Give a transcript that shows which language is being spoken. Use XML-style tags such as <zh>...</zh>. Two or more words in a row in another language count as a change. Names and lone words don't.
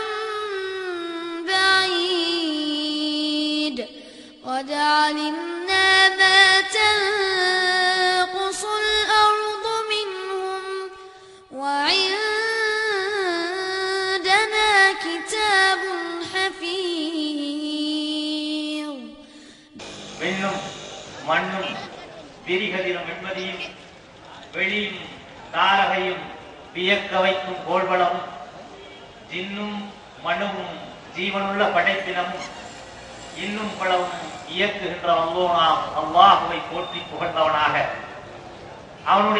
<ar>بعيد قد علمنا ما تنقص الأرض منهم وعندنا كتاب حفيظ</ar> <ta>விண்ணும் மண்ணும் விரிகதிரும் வெண்மதியும் வெளியும் தாரகையும் வியக்க வைக்கும் கோள்வளமும் ஜின்னும் மனுவும் ஜீவனுள்ள படைப்பினமும் இன்னும் பலவும் இயக்குகின்ற வல்லோனாம் அல்லாஹுவை போற்றி புகழ்ந்தவனாக அவனுடைய</ta>